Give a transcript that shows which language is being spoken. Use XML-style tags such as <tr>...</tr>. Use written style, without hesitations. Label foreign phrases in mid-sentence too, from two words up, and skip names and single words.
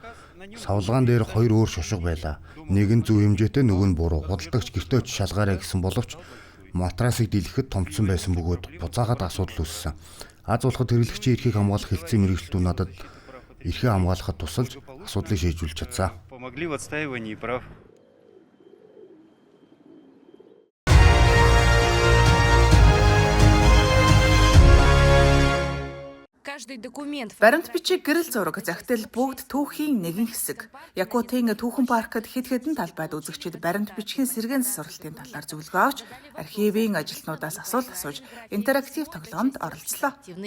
<mn>Савлгаан дээр хоёр өөр шошго байлаа. Нэг нь зөв хэмжээтэй, нөгөө нь буруу. Худалдагч гэртээ очиж шалгаарай гэсэн боловч матрасыг дийлэхэд томцсон байсан бөгөөд буцаагаад асуудал үүссэн. Аз улхад хэрэглэгчийн эрхийг хамгаалах хэлтсийн мэргэжилтүүд надад эрхээ хамгаалахад тусалж асуудлыг шийдвэрлэж чадсан.</mn> <ru>Помогли в отстаивании прав.</ru> <mn>Баримт бичиг гэрэл зураг захидал бүгд түүхийн нэгэн хэсэг. Якутын түүхэн паркт хэд хэдэн талбайд үзэгчид баримт бичгийн сэргээн засварлалтын талаар зөвлөгөө авч архивын ажилтнуудаас асуулт асууж интерактив тоглоомд оролцлоо.</mn>